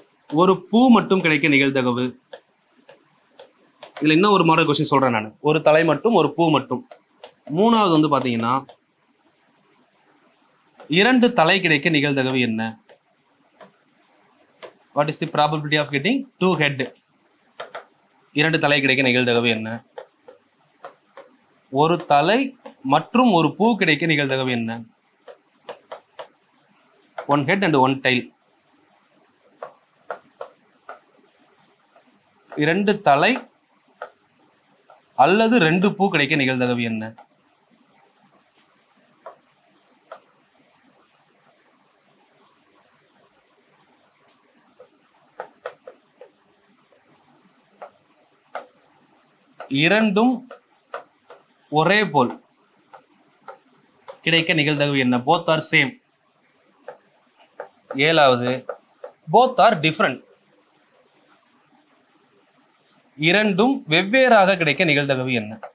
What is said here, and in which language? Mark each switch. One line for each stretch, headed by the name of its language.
Tamil: ஒரு பூ மட்டும் கிடைக்க நிகழ்தகவு. இதுல இன்னும் ஒரு மாடல் கொஸ்டின் சொல்றேன் நான். ஒரு தலை மட்டும் ஒரு பூ மட்டும். மூணாவது வந்து பாத்தீங்கன்னா 2 தலை கிடைக்க நிகழ்தகவு என்ன?
English: What is the probability of getting 2 head?
Tamil: 2 தலை கிடைக்க நிகழ்தகவு என்ன? ஒரு தலை மற்றும் ஒரு பூ கிடைக்க நிகழ்தகவு என்ன?
English: 1 head and 1 tail.
Tamil: 2 தலை அல்லது 2 பூ கிடைக்க நிகழ்தகவு என்ன? இரண்டும் ஒரே போல் கிடைக்க நிகழ்தகவு என்ன?
English: both are same.
Tamil: ஏழாவது
English: both are different.
Tamil: இரண்டும் வெவ்வேறாக கிடைக்க நிகழ்தகவு என்ன?